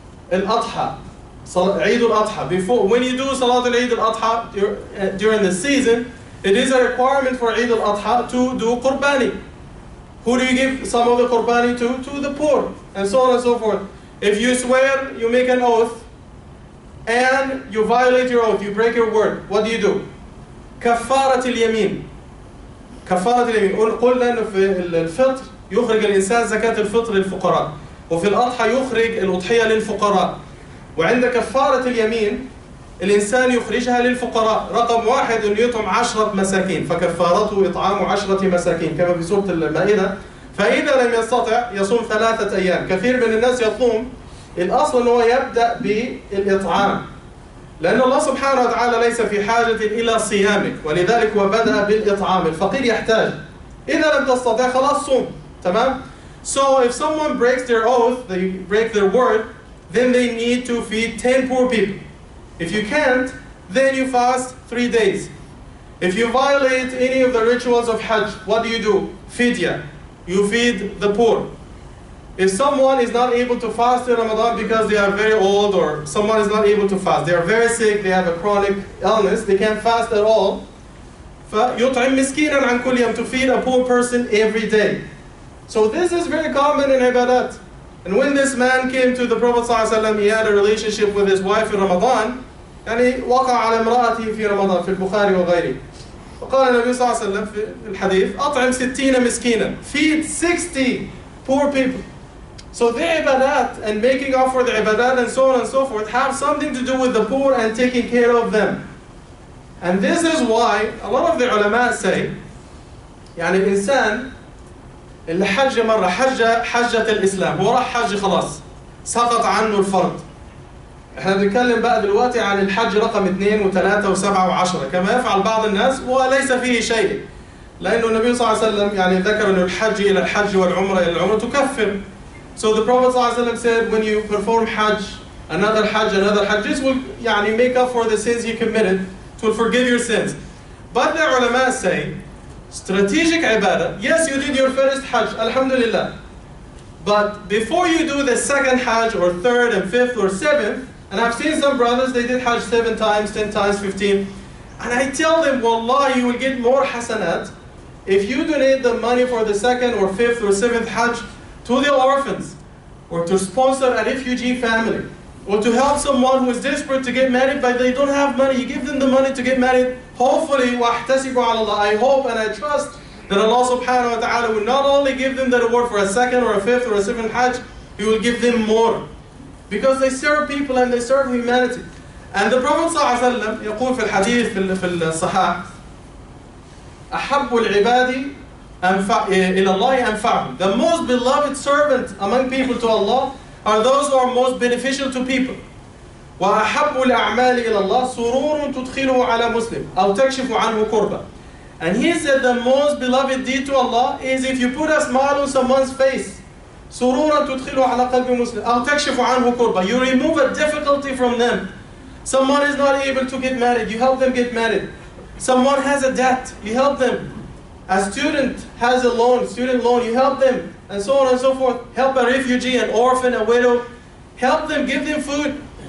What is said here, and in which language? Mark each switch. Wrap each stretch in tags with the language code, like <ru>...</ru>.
<en>Al-Adha, Eid al-Adha. Before, when you do Salat al-Eid al-Adha during the season, it is a requirement for Eid al-Adha to do qurbani. Who do you give some of the qurbani to? To the poor, and so on and so forth. If you swear, you make an oath, and you violate your oath, you break your word, what do?</en> <ar>كفارة اليمين. كفارة اليمين. قلنا إنه في الفطر يخرج الإنسان زكاة الفطر للفقراء، وفي الأضحى يخرج الأضحية للفقراء. وعند كفارة اليمين الإنسان يخرجها للفقراء. رقم 1 إنه يطعم 10 مساكين، فكفارته إطعام 10 مساكين كما في سورة المائدة. فإذا لم يستطع يصوم 3 أيام. كثير من الناس يصوم، الأصل أنه يبدأ بالإطعام، لأن الله سبحانه وتعالى ليس في حاجة إلى صيامك، ولذلك هو بدأ بالإطعام. الفقير يحتاج. إذا لم تستطع خلاص صوم. تمام؟</ar> <en>So if someone breaks their oath, they break their word, then they need to feed 10 poor people. If you can't, then you fast 3 days. If you violate any of the rituals of Hajj, what do? Fidya. You feed the poor. If someone is not able to fast in Ramadan because they are very old, or someone is not able to fast, they are very sick, they have a chronic illness, they can't fast at all,</en> <ar>فَيُطْعِمْ مِسْكِينًا عَنْ كُلِّ يَوْمٍ,</ar> <en>to feed a poor person every day. So this is very common in ibadat. And when this man came to the Prophet ﷺ, he had a relationship with his wife in Ramadan, يعني</en> <ar>وقع على امرأته في رمضان في البخاري وغيره. فقال النبي صلى الله عليه وسلم في الحديث أطعم 60 مسكينا,</ar> <en>feed 60 poor people. So the ibadat and making up for the ibadat and so on and so forth have something to do with the poor and taking care of them. And this is why a lot of the ulama say,</en> <ar>يعني الإنسان اللي حج مرة حجة الإسلام، هو راح حج خلاص سقط عنه الفرض. احنا بنتكلم بقى دلوقتي عن الحج رقم 2 و3 و7 و10 كما يفعل بعض الناس وليس فيه شيء. لأنه النبي صلى الله عليه وسلم يعني ذكر أن الحج إلى الحج والعمرة إلى العمرة تكفر.</ar> <en>So the Prophet صلى الله عليه وسلم said when you perform hajj, another hajj, this will يعني make up for the sins you committed. It will forgive your sins. But the ulama say, strategic ibadah, yes, you did your first hajj, alhamdulillah. But before you do the second hajj or third and fifth or seventh, and I've seen some brothers, they did hajj 7 times, 10 times, 15. And I tell them, wallah, you will get more hasanat if you donate the money for the second or fifth or seventh hajj to the orphans, or to sponsor a refugee family, or to help someone who is desperate to get married but they don't have money. You give them the money to get married. Hopefully,</en> <ar>وَاحْتَسِبُوا عَلَى اللَّهِ,</ar> <en>I hope and I trust that Allah subhanahu wa ta'ala will not only give them the reward for a second or a fifth or a seventh hajj, He will give them more. Because they serve people and they serve humanity. And the Prophet</en> <ar>صلى الله عليه وسلم يقول في الحديث في الصحاح أحب العباد إلى الله أنفعهم.</ar> <en>The most beloved servant among people to Allah are those who are most beneficial to people.</en> <ar>وأحب الأعمال إلى الله سرور تدخله على مسلم أو تكشف عنه كربة.</ar> <en>And he said the most beloved deed to Allah is if you put a smile on someone's face.</en> <ar>سرورا تدخله على قلب مسلم أو تكشف عنه كربة.</ar> <en>You remove a difficulty from them. Someone is not able to get married, you help them get married. Someone has a debt, you help them. A student has a loan, student loan, you help them, and so on and so forth. Help a refugee, an orphan, a widow. Help them, give them food.</en>